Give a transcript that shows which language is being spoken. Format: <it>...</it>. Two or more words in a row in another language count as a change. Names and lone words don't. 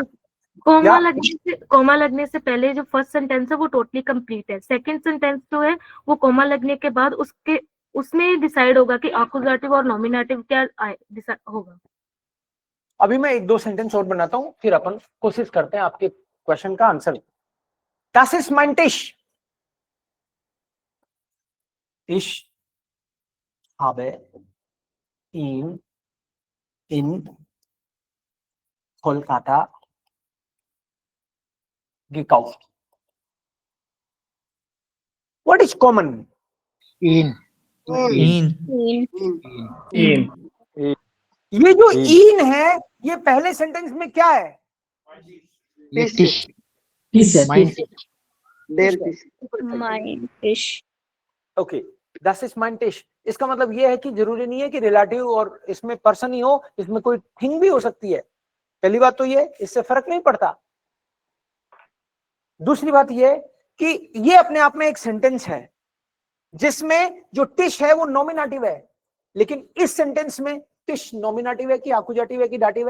<hi>कोमा लगने से पहले जो फर्स्ट सेंटेंस है वो</hi> <en>totally complete</en> <hi>है, सेकंड सेंटेंस जो है वो कोमा लगने के बाद उसमें डिसाइड होगा कि एक्यूजेटिव और नॉमिनेटिव क्या होगा। अभी मैं एक दो सेंटेंस और बनाता हूं, फिर अपन कोशिश करते हैं आपके क्वेश्चन का आंसर।</hi> <de>Das ist mein Tisch. Ich habe ihn in Kolkata gekauft.</de> <en>What is common?</en> <de>In.</de> <hi>ये जो इन है ये पहले सेंटेंस में क्या है? ओके,</hi> <de>das ist mein Tisch।</de> <hi>इसका मतलब ये है कि जरूरी नहीं है कि रिलेटिव और इसमें पर्सन ही हो, इसमें कोई थिंग भी हो सकती है। पहली बात तो ये, इससे फर्क नहीं पड़ता। दूसरी बात ये कि ये अपने आप में एक सेंटेंस है जिसमें जो टिश है वो नॉमिनेटिव है, लेकिन इस सेंटेंस में टिश नॉमिनेटिव है कि एक्यूजेटिव है कि डाटिव है?</hi>